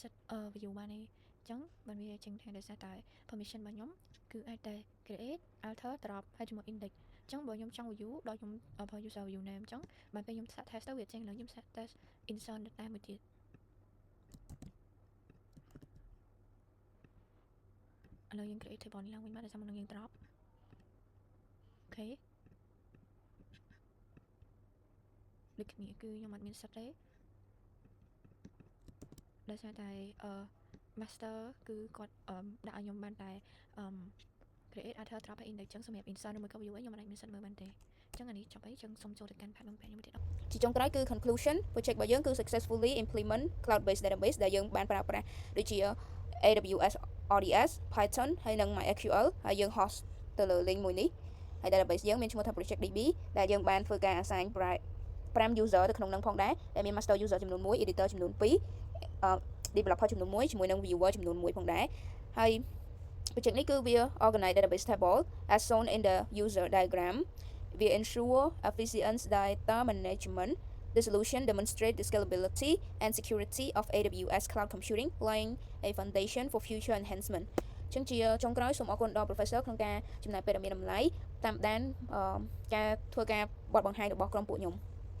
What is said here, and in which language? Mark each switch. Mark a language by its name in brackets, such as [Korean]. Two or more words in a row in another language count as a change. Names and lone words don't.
[Khmer] សិទ្ធ view បានទេចឹងបានវាចេញថាដោយសារតែ permission របស់ខ្ញុំគឺអាចតែ [English] create alter drop [Khmer] ហើយជាមួយ index ចឹងបើខ្ញុំចង់ view ដល់ខ្ញុំ [English] user view name [Khmer] ចឹងបានពេលខ្ញុំសាក test ទៅវាចេញឡើងខ្ញុំសាក [English] test insert [Khmer] តែមួយទៀត ឥឡូវយើង [English] create table [Khmer] នេះឡើងវិញមកដោយសារមុននឹងយើង drop អូខេដូចគ្នាគឺខ្ញុំអត់មានសិទ្ធទេដោយសារតែ master គឺគាត់ដាក់ឲ្យខ្ញុំបានតែ [English] create alter drop [Khmer] ហើយ index ចឹងសម្រាប់ insert ឬមួយក៏ view ខ្ញុំមិនអាចមានសិទ្ធមើលបានទេចឹងអានេះចប់ហើយចឹងសូមចូលទៅកាន់ part ខ្ញុំមួយទៀត ជាចុងក្រោយគឺ [English] conclusion project [Khmer] របស់យើងគឺ [English] successfully implement cloud based database [Khmer] ដែលយើងបានប្រើប្រាស់ដូចជា AWS RDS Python ហើយ និង MySQL ហើយយើង host ទៅលើ link មួយនេះហើយ database យើងមានឈ្មោះថា project DB ដែលយើងបានធ្វើការ [English] assign 5 user [Khmer] ទៅក្នុងនឹងផងដែរដែលមាន [English] master user [Khmer] ចំនួន1 editor ចំនួន2 developer ចំនួន1ជាមួយនឹង viewer ចំនួន1ផងដែរហើយ project នេះគឺវា [English] organize database table as shown in the user diagram [Khmer] វា [English] ensure efficient data management. The solution demonstrates the scalability and security of AWS cloud computing, laying a foundation for future enhancement. [Khmer] ចឹងជាចុងក្រោយសូមអរគុណដល់ professor ក្នុងការចំណាយពេលដ៏មានតម្លៃតាមដានការធ្វើការបទបង្ហាញរបស់ក្រុមពួកខ្ញុំ